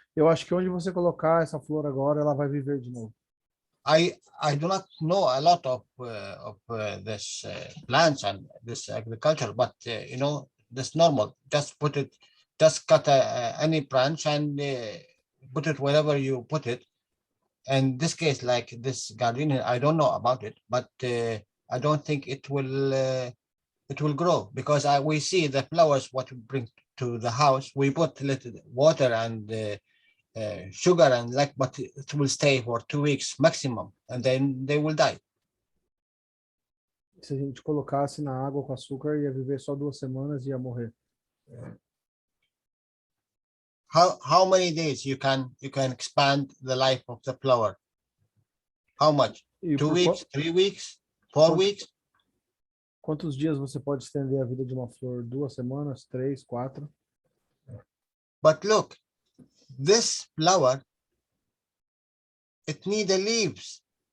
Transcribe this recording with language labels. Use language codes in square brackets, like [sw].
[pt] Eu acho que onde você colocar essa flor agora, ela vai viver de novo. [en] I do not know a lot of this plants and this agriculture, but this normal. Just put it, just cut any branch and put it wherever you put it. In this case, like this gardenia, I don't know about it, but I don't think it will grow because we see the flowers what we bring to the house. We put little water and sugar and but it will stay for 2 weeks maximum, and then they will die. [pt] Se a gente colocasse na água com açúcar, ia viver só 2 semanas e ia morrer. [en] How many days you can expand the life of the flower? How much? 2 weeks, 3 weeks, 4 weeks? [pt] Quantos dias você pode estender a vida de uma flor? 2 semanas, 3, 4? [en] But look, this flower, it needs the leaves.